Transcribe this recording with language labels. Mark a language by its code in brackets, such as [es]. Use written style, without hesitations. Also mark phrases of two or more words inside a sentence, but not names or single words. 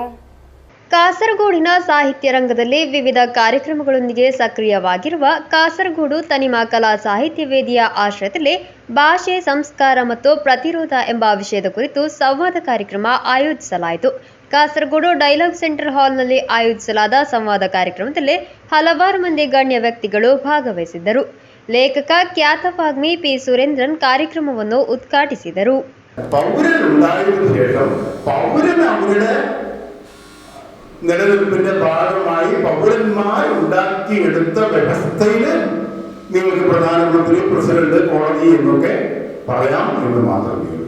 [kn] ಕಾಸರಗೋಡಿನ ಸಾಹಿತ್ಯ ರಂಗದಲ್ಲಿ ವಿವಿಧ ಕಾರ್ಯಕ್ರಮಗಳೊಂದಿಗೆ ಸಕ್ರಿಯವಾಗಿರುವ ಕಾಸರಗೋಡು ತನಿಮಾ ಕಲಾ ಸಾಹಿತ್ಯ ವೇದಿಯ ಆಶ್ರಯದಲ್ಲಿ ಭಾಷೆ, ಸಂಸ್ಕಾರ ಮತ್ತು ಪ್ರತಿರೋಧ ಎಂಬ ವಿಷಯದ ಕುರಿತು ಸಂವಾದ ಕಾರ್ಯಕ್ರಮ ಆಯೋಜಿಸಲಾಯಿತು. ಕಾಸರಗೋಡು ಡೈಲಾಗ್ ಸೆಂಟರ್ ಹಾಲ್ನಲ್ಲಿ ಆಯೋಜಿಸಲಾದ ಸಂವಾದ ಕಾರ್ಯಕ್ರಮದಲ್ಲಿ ಹಲವಾರು ಮಂದಿ ಗಣ್ಯ ವ್ಯಕ್ತಿಗಳು ಭಾಗವಹಿಸಿದ್ದರು. ಲೇಖಕ ಖ್ಯಾತ ವಾಗ್ಮಿ ಪಿ ಸುರೇಂದ್ರನ್ ಕಾರ್ಯಕ್ರಮವನ್ನು ಉದ್ಘಾಟಿಸಿದರು. [ml] പൗരനുണ്ടായതിനു ശേഷം പൗരൻ അവരുടെ നിലനിൽപ്പിന്റെ ഭാഗമായി പൗരന്മാർ ഉണ്ടാക്കിയെടുത്ത വ്യവസ്ഥയിൽ നിങ്ങൾക്ക് പ്രധാനമന്ത്രി, പ്രസിഡന്റ്, കോടതി എന്നൊക്കെ പറയാം എന്ന് മാത്രമേ ഉള്ളൂ.